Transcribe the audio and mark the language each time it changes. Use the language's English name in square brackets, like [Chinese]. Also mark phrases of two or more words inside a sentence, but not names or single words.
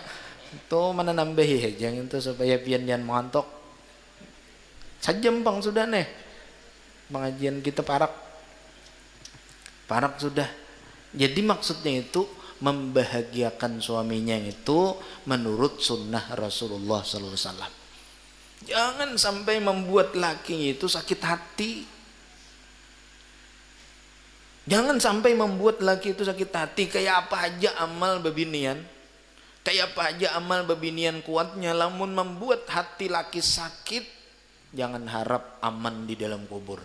[Banjar] Tuh mana nambahi aja itu supaya pian mengantok. Sajam pang sudah nih. Pengajian kita parak sudah. Jadi maksudnya itu membahagiakan suaminya itu menurut sunnah Rasulullah [Arabic] صلى الله عليه وسلم. [Banjar] Jangan sampai membuat laki itu sakit hati. Jangan sampai membuat laki itu sakit hati. Kayak apa aja amal babinian, kayak apa aja amal babinian kuatnya, lamun membuat hati laki sakit, jangan harap aman di dalam kubur.